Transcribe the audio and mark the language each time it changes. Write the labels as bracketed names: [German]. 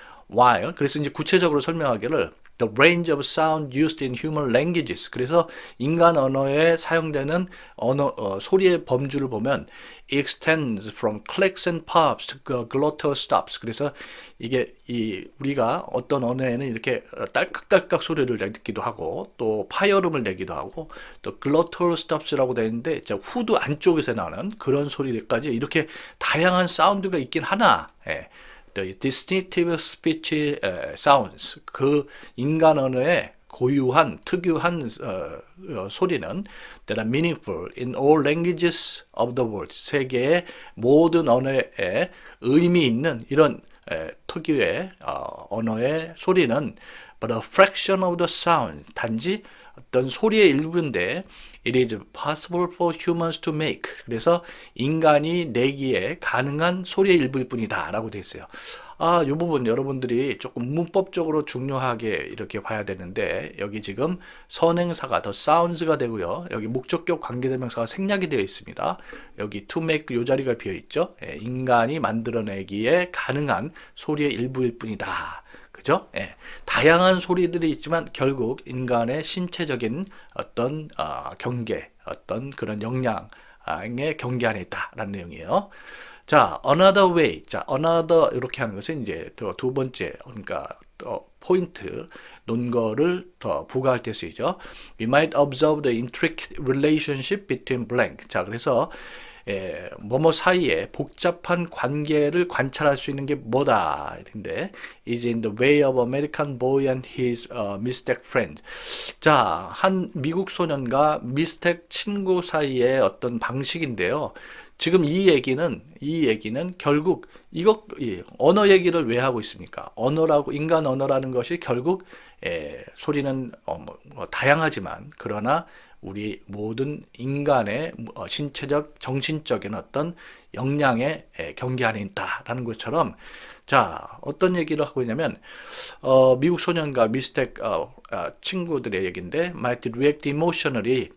[English] While, [Korean] 그래서 이제 구체적으로 설명하기를 [English] the range of sound used in human languages. [Korean] 그래서 인간 언어에 사용되는 소리의 범주를 보면 [English] extends from clicks and pops to glottal stops. [Korean] 그래서 이게 우리가 어떤 언어에는 이렇게 딸깍딸깍 소리를 내기도 하고 또 파열음을 내기도 하고 또 glottal stops라고 되어 있는데 후두 안쪽에서 나는 그런 소리까지 이렇게 다양한 사운드가 있긴 하나. [English] The distinctive speech sounds, [Korean] 그 인간 언어의 고유한 특유한 소리는 [English] that are meaningful in all languages of the world. [Korean] 세계의 모든 언어에 의미 있는 이런 특유의 언어의 소리는 [English] but a fraction of the sound, [Korean] 단지 어떤 소리의 일부인데 [English] it is possible for humans to make. [Korean] 그래서 인간이 내기에 가능한 소리의 일부일 뿐이다 라고 되어 있어요. 이 부분 여러분들이 조금 문법적으로 중요하게 이렇게 봐야 되는데 여기 지금 선행사가 the sounds가 되고요. 여기 목적격 관계대명사가 생략이 되어 있습니다. 여기 to make 요 자리가 비어 있죠. 인간이 만들어내기에 가능한 소리의 일부일 뿐이다. 그죠? 다양한 소리들이 있지만 결국 인간의 신체적인 어떤 경계, 어떤 그런 역량의 경계 안에 있다라는 내용이에요. [English] 자, another way. [Korean] 자, another 이렇게 하는 것은 이제 두 번째, 그러니까 포인트, 논거를 더 부가할 때 쓰이죠. [English] We might observe the intricate relationship between blank. [Korean] 자, 그래서 뭐뭐 사이에 복잡한 관계를 관찰할 수 있는 게 뭐다. [English] 근데 is in the way of American boy and his mistake friend. [Korean] 자, 한 미국 소년과 미스텍 친구 사이의 어떤 방식인데요. 지금 이 얘기는 결국 언어 얘기를 왜 하고 있습니까? 인간 언어라는 것이 결국 소리는 다양하지만 그러나 우리 모든 인간의 신체적, 정신적인 어떤 역량의 경계 안에 있다라는 것처럼 자, 어떤 얘기를 하고 있냐면 미국 소년과 미스텍 친구들의 얘기인데 [English] might react emotionally.